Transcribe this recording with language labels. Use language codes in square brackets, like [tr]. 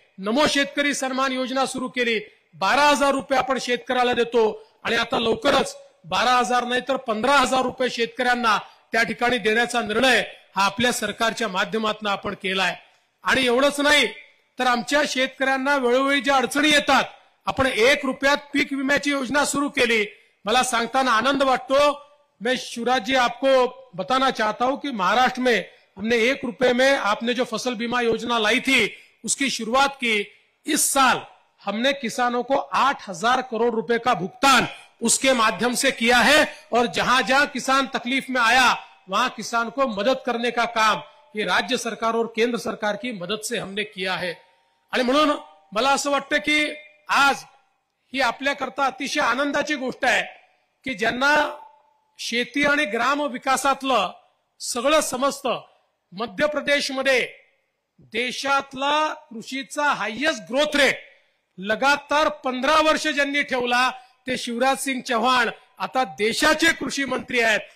[mr] नमो शेतकरी सन्मान योजना सुरू केली, 12,000 रुपये आपण शेतकऱ्याला देतो आणि आता लवकरच 12,000 नाही तर 15,000 रुपये शेतकऱ्यांना त्या ठिकाणी देण्याचा निर्णय हा आपल्या सरकारच्या माध्यमातून आपण केलाय। आणि एवढंच नाही तर आमच्या शेतकऱ्यांना वेळोवेळी ज्या अडचणी येतात आपण 1 रुपयात पीक विम्याची योजना सुरू केली। मला सांगताना आनंद वाटतो। [hi] मैं शिवराज जी आपको बताना चाहता हूं कि महाराष्ट्र में हमने 1 रुपए में आपने जो फसल बीमा योजना लाई थी उसकी शुरुआत की। इस साल हमने किसानों को 8,000 करोड़ रुपए का भुगतान उसके माध्यम से किया है और जहां जहां किसान तकलीफ में आया वहां किसान को मदद करने का काम ये राज्य सरकार और केंद्र सरकार की मदद से हमने किया है। [mr] आणि म्हणून मला असं वाटतं की आज ही आपल्याकरता अतिशय आनंदाची गोष्ट आहे की ज्यांना शेती आणि ग्राम विकासातलं सगळं समजतं, मध्य प्रदेशमध्ये देशातला कृषीचा हायेस्ट ग्रोथ रेट लगातार 15 वर्ष ज्यांनी ठेवला ते शिवराज सिंग चौहान आता देशाचे कृषी मंत्री आहेत।